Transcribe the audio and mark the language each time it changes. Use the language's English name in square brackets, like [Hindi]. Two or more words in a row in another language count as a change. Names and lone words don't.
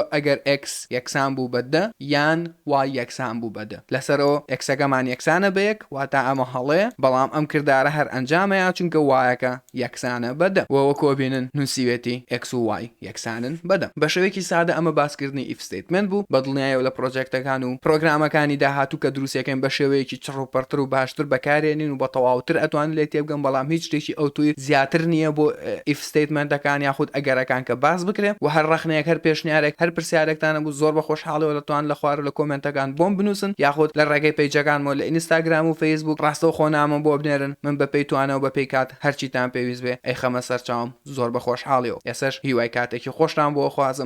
[Central Kurdish] ئەگەر x یەکسان بوو بەدە یان y یەکسان بوو بەدە لەسەرەوە ئەکسەکەمان یەکسانە بە یەک واتە ئەمە هەڵەیە بەڵام ئەم کردارە هەر ئەنجامەیە چونکە وایەکە یەکسانە بەدە وەوە کۆبینن نووسیوێتی x و y یەکسانن بەدە بە شێوەیەکی سادە ئەمە باسکردنی [English] if statement [Central Kurdish] بوو بە دڵنیاییەوە لە پرۆجێکتەکان و پرۆگرامەکانی داهاتوو کە دروستەکەن بە شێوەیەکی چڕوپەرتر و باشتر بەکارێنین و بە تەواوتر ئەتوانن لێ تێبگەن بەڵام هیچ شتێکی ئەو توی زیاتر نییە بۆ [English] if statement [Central Kurdish] ەکان یاخود ئەگەرەکان کە باس بکرێ و هەر ڕەخنەیەک هەر پێشنیارێک هەر پرسیارێکتانە بوو زۆر بە خۆشحاڵەوە دەتوان لە خوار لە کۆمنتەکان بۆم بنووسن یاخود لە ڕێگەی پیجەکانمەوە لە ئینستاگرام و فەیسبوک ڕاستەو خۆنامە بۆ بنێرن من بە پێی توانەوە بە پێی کات هەرچیتان پێویست بێ ئەی خەمە سەرچاوم زۆر بە خۆشحاڵیەوە ئێسەش هیوای کاتێکی خۆشتان بۆ خوازم